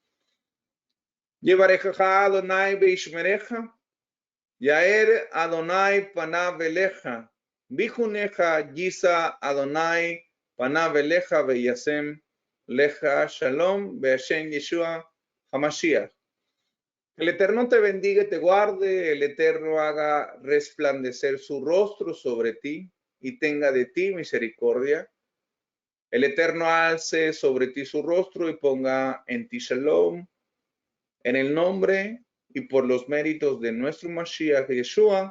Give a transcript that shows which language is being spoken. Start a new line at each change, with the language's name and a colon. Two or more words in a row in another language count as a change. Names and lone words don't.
Hebrew: יברכך אדוני וישמרך, יאר אדוני פניו אליך, ויחנך ישא אדוני פניו אליך וישם לך שלום בהשם ישוע המשיח.
Spanish: El Eterno te bendiga y te guarde, el Eterno haga resplandecer su rostro sobre ti y tenga de ti misericordia. El Eterno alce sobre ti su rostro y ponga en ti shalom, en el nombre y por los méritos de nuestro Mashiach Yeshua.